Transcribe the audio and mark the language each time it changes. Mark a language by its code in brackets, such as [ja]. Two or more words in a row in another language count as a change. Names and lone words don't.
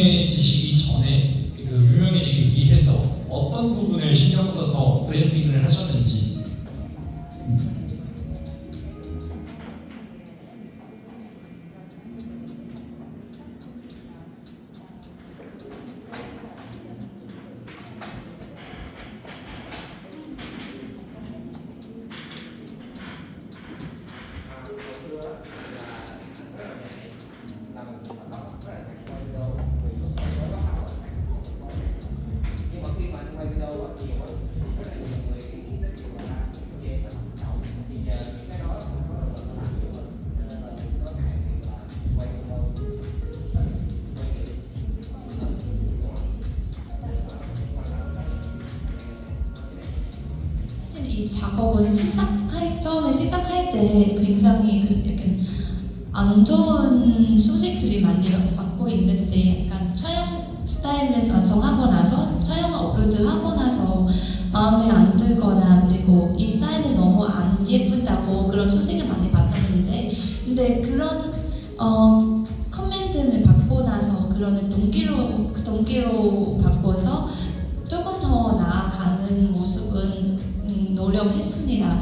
[ko] 유명해지시기 전에 그 유명해지기 위해서 어떤 부분을 신경 써서 브랜딩을 하셨는지. [vi] nhưng mà khi mà anh quay video á, nhiều á, thì rất là nhiều người nghĩ tới chuyện là chê là hoạt động thì giờ những cái đó nó rất là làm nhiều hơn cho nên là đừng có ngại việc là quay video quay nhiều [ko] 사실 이 작업은 처음에 시작할 때 굉장히 약간 안 좋은 소식들이 많이 받고 있는데 약간 촬영 스타일은 완성하고 나서 촬영 업로드하고 나서 마음에 안 들거나 그리고 이 스타일은 너무 안 예쁘다고 그런 소식을 많이 받았는데 근데 그런 코멘트를 받고 나서 그런 동기로 바꿔서 조금 더 나아가는 모습은 노력했습니다.